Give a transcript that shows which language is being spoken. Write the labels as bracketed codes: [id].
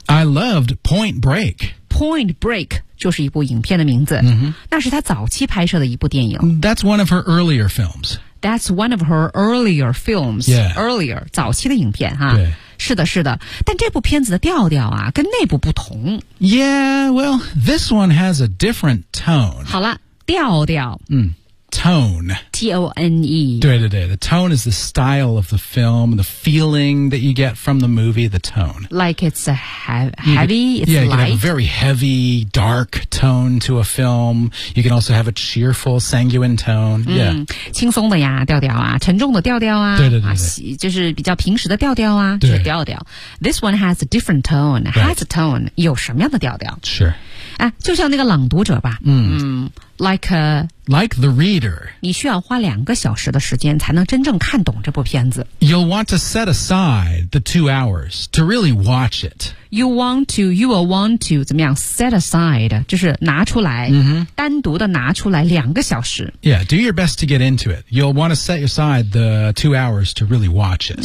[en] I loved Point Break. [zh] Point Break 就是一部影片的名字。嗯、mm-hmm. 那是他早期拍摄的一部电影。 [en] That's one of her earlier films. That's one of her earlier films. Yeah. [zh] Earlier, 早期的影片哈。对。是的是的，但这部片子的调调啊跟那部不同。 [en] Yeah, well, this one has a different tone. [zh] 好了，调调。 [en] 嗯 ,tone. T-O-N-E. 对对对 ,the tone is the style of the film, the feeling that you get from the movie, the tone. Like it's a heavy, it's yeah, light. Yeah, you can have a very heavy, dark tone to a film. You can also have a cheerful, sanguine tone. Yeah. [zh] 轻松的呀调调啊沉重的调调啊。对对 对, 对、啊。就是比较平时的调调啊对就是调调。 [en] This one has a different tone,、 right. has a tone, [zh] 有什么样的调调 [en] Sure. [zh] 哎、就像那个朗读者吧嗯 [en] like the reader [zh] 你需要花两个小时的时间才能真正看懂这部片子 [en] You'll want to set aside the 2 hours to really watch it You will want to [zh] 怎么样 [en] set aside [zh] 就是拿出来、 mm-hmm. 单独的拿出来两个小时 [en] Yeah, do your best to get into it You'll want to set aside the 2 hours to really watch it